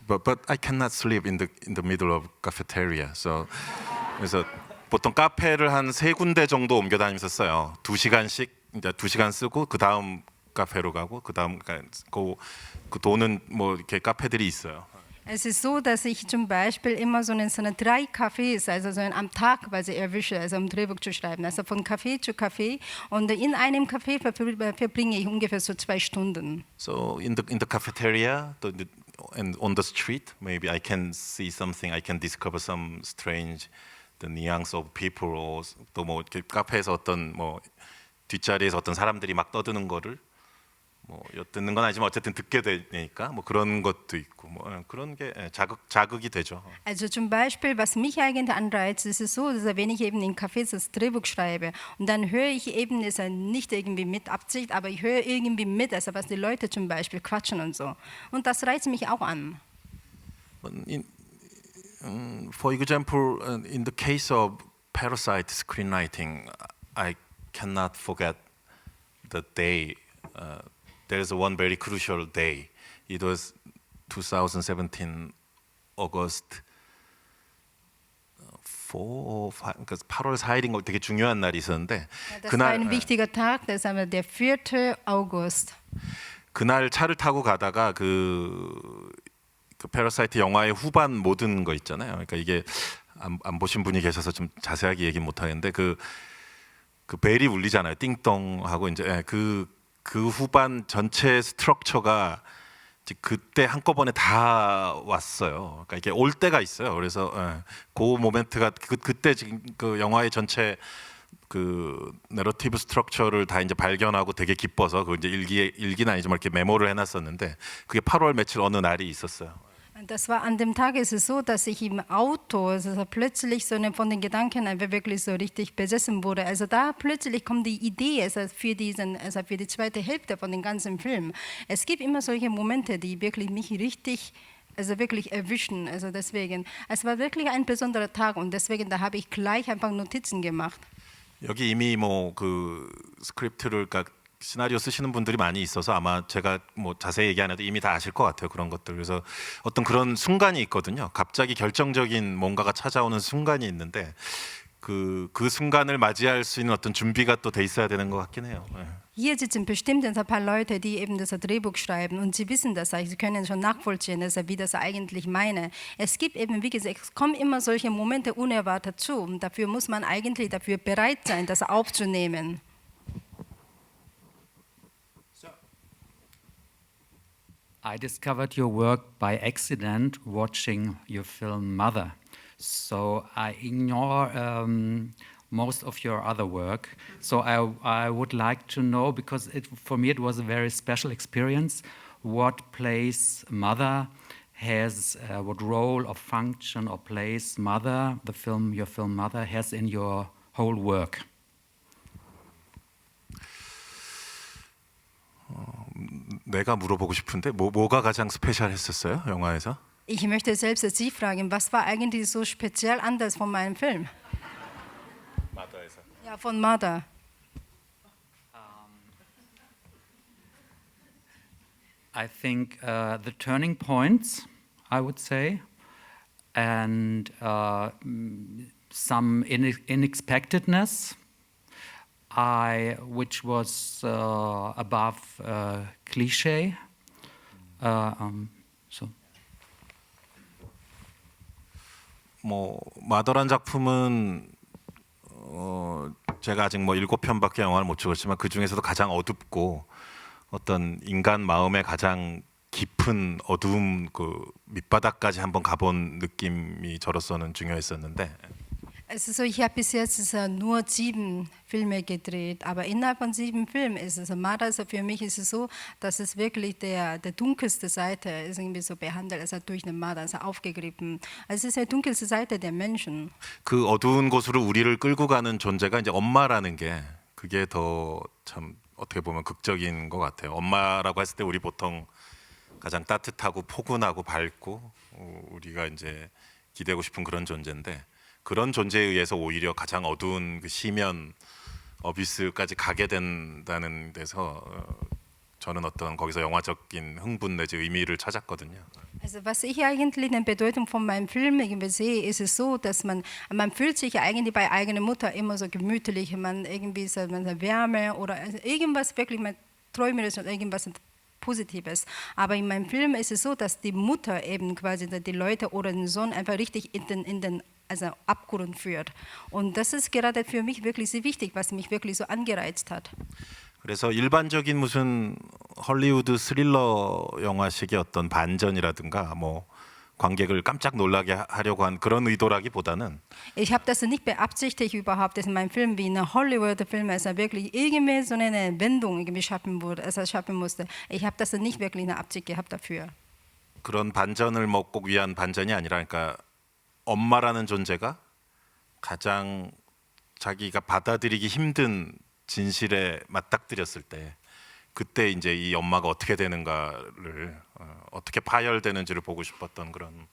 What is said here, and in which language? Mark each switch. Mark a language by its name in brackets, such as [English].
[English] But I cannot sleep in the middle of cafeteria. [Korean] So 그래서 보통 카페를 한 3군데 정도 옮겨 다니면서 써요. 2시간씩 이제 2시간 쓰고 그 다음 카페로 가고 그 다음 그 도는 뭐 이렇게 카페들이 있어요. [German] Es ist so, dass ich zum Beispiel immer so eine 3 Cafés, also so am Tag quasi erwische, also um Drehbuch zu schreiben. Also von Café zu Café und in einem Café verbringe ich ungefähr so 2 Stunden. [English] So in the cafeteria and on the street, maybe I can see something. I can discover some strange the nuance of people, or [Korean] 또 뭐 카페에서 어떤 뭐 뒷자리에서 어떤 사람들이 막 떠드는 거를 뭐 엿듣는 건 아니지만 어쨌든 듣게 되니까 뭐 그런 것도 있고 뭐 그런 게 자극이 되죠. [German] Also zum Beispiel, was mich eigentlich anreizt, ist es so, dass wenn ich eben in Cafés das Drehbuch schreibe und dann höre ich eben, ist nicht irgendwie mit Absicht, aber ich höre irgendwie mit, also was die Leute zum Beispiel quatschen und so. Und das reizt mich auch an. [English] For example, in the case of Parasite screenwriting, I cannot forget the day. There is one very crucial day. It was 2017 August 4 or 5, [Korean] 그러니까 8월 4일인 거 되게 중요한 날이 있었는데 [German] Das war ein wichtiger Tag, das war der 4. August. [Korean] 그날 차를 타고 가다가 그 패러사이트 영화의 후반 모든 거 있잖아요. 그러니까 이게 안 보신 분이 계셔서 좀 자세하게 얘기 못 하겠는데 그 벨이 울리잖아요. 띵동 하고 이제 그 후반 전체 스트럭처가 그때 한꺼번에 다 왔어요. 그러니까 이게 올 때가 있어요. 그래서 그 모멘트가 그때 지금 그 영화의 전체 그 내러티브 스트럭처를 다 이제 발견하고 되게 기뻐서 그 이제 일기는 아니지만 이렇게 메모를 해놨었는데 그게 8월 며칠 어느 날이 있었어요. [German] Das war an dem Tag, ist es so, dass ich im Auto, also plötzlich so von den Gedanken einfach wirklich so richtig besessen wurde. Also da plötzlich kommt die Idee, also für die zweite Hälfte von dem ganzen Film. Es gibt immer solche Momente, die wirklich mich richtig, also wirklich erwischen. Also deswegen, es war wirklich ein besonderer Tag und deswegen da habe ich gleich einfach Notizen gemacht. [Korean] 여기 이미 뭐 그 스크립트를 그러니까 시나리오 쓰시는 분들이 많이 있어서 아마 제가 뭐 자세히 얘기 안 해도 이미 다 아실 것 같아요. 그런 것들. 그래서 어떤 그런 순간이 있거든요. 갑자기 결정적인 뭔가가 찾아오는 순간이 있는데 그 순간을 맞이할 수 있는 어떤 준비가 또 돼 있어야 되는 것 같긴 해요. [German] Hier sitzen bestimmt ein paar Leute, die eben das Drehbuch schreiben und sie wissen das, sie können schon nachvollziehen, wie das eigentlich meine. Es gibt eben, wie gesagt, es kommen immer solche Momente unerwartet zu und dafür muss man eigentlich dafür bereit sein, das aufzunehmen. [English] I discovered your work by accident watching your film Mother. So I ignore most of your other work. So I would like to know, because for me it was a very special experience, what place Mother has, what role or function or place Mother, your film Mother, has in your whole work. [Korean] 내가 물어보고 싶은데 뭐가 가장 스페셜했었어요? 영화에서? [German] Ich möchte selbst Sie fragen, was war eigentlich so speziell anders von meinem Film? [Korean] Mother에서. [German] Ja, von Mother. [English] I think the turning points, I would say, and some unexpectedness, which was above cliche. So. [Korean] 뭐 마더란 작품은 제가 아직 뭐 7편밖에 영화를 못 찍었지만 그 중에서도 가장 어둡고 어떤 인간 마음의 가장 깊은 어두움 그 밑바닥까지 한번 가본 느낌이 저로서는 중요했었는데. [German] Es ist so, ich habe bis jetzt nur 7 Filme gedreht, aber innerhalb von 7 Filmen ist es, Mada, also für mich ist es so, dass es wirklich der dunkelste Seite ist irgendwie so behandelt, also durch den Mada, also aufgegriffen. Also es ist die dunkelste Seite der Menschen. [Korean] 그 어두운 곳으로 우리를 끌고 가는 존재가 이제 엄마라는 게 그게 더 참 어떻게 보면 극적인 것 같아요. 엄마라고 했을 때 우리 보통 가장 따뜻하고 포근하고 밝고 우리가 이제 기대고 싶은 그런 존재인데 그런 존재에 의해서 오히려 가장 어두운 그 심연 어비스까지 가게 된다는 데서 저는 어떤 거기서 영화적인 흥분 내지 의미를 찾았거든요. [German] Also was ich eigentlich in der Bedeutung von meinem Film irgendwie sehe, ist es so, dass man fühlt sich eigentlich bei eigener Mutter immer so gemütlich, man irgendwie so man Wärme oder irgendwas wirklich, man träumerisch und irgendwas Positives. Aber in meinem Film ist es so, dass die Mutter eben quasi die Leute oder den Sohn einfach richtig in den also Abgrund führt. Und das ist gerade für mich wirklich sehr wichtig, was mich wirklich so angereizt hat. [Korean] 그래서 일반적인 무슨 헐리우드 스릴러 영화식의 어떤 반전이라든가 뭐 관객을 깜짝 놀라게 하려고 한 그런 의도라기보다는 [German] Ich habe das nicht beabsichtigt überhaupt, dass in meinem Film wie eine Hollywood-Film, also wirklich irgendwie so eine Wendung irgendwie schaffen musste. Ich habe das nicht wirklich eine Absicht gehabt dafür. [Korean] 그런 반전을 먹고 위한 반전이 아니라 그러니까 엄마라는 존재가 가장 자기가 받아들이기 힘든 진실에 맞닥뜨렸을 때 그때 이제 이 엄마가 어떻게 되는가를 어떻게 파열되는지를 보고 싶었던 그런.